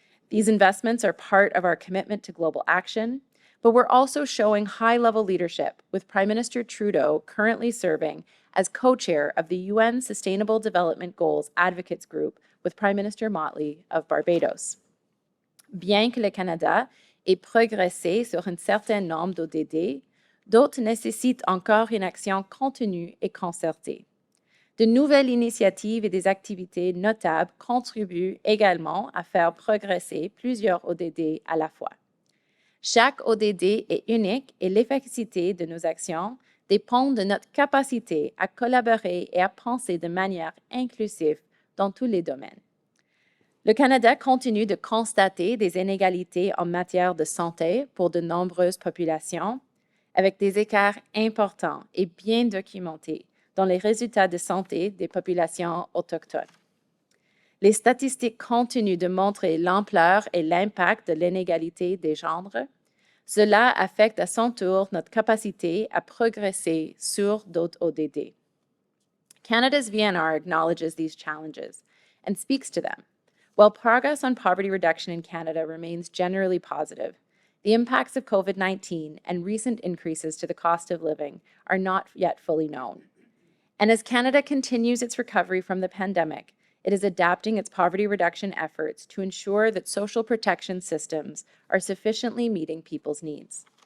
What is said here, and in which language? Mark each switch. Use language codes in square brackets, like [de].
[en] These investments are part of our commitment to global action, but we're also showing high-level leadership, with Prime Minister Trudeau currently serving as co-chair of the UN Sustainable Development Goals Advocates Group with Prime Minister Motley of Barbados. [fr] Bien que le Canada ait progressé sur un certain nombre d'ODD, d'autres nécessitent encore une action contenue et concertée. De nouvelles initiatives et des activités notables contribuent également à faire progresser plusieurs ODD à la fois. Chaque ODD est unique et l'efficacité de nos actions dépend de notre capacité à collaborer et à penser de manière inclusive dans tous les domaines. Le Canada continue de constater des inégalités en matière de santé pour de nombreuses populations, avec des écarts importants et bien documentés dans les résultats de santé des populations autochtones. Les statistiques continuent de montrer l'ampleur et l'impact de l'inégalité des genres. Cela affecte à son tour notre capacité à progresser sur d'autres ODD. [en] Canada's VNR acknowledges these challenges and speaks to them. While progress on poverty reduction in Canada remains generally positive, the impacts of COVID-19 and recent increases to the cost of living are not yet fully known. And as Canada continues its recovery from the pandemic, it is adapting its poverty reduction efforts to ensure that social protection systems are sufficiently meeting people's needs.